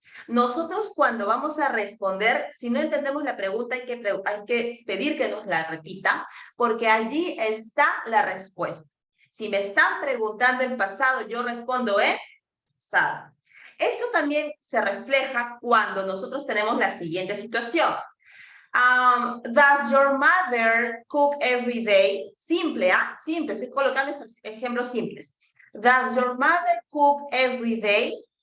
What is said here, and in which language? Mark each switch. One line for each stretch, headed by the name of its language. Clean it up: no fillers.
Spanish: Nosotros cuando vamos a responder, si no entendemos la pregunta, hay que pedir que nos la repita, porque allí está la respuesta. Si me están preguntando en pasado, yo respondo en pasado. Esto también se refleja cuando nosotros tenemos la siguiente situación.
English: Does your mother cook every day?
Spanish: Simple, ¿ah? Simple, estoy colocando ejemplos simples.
English: Does your mother cook every day?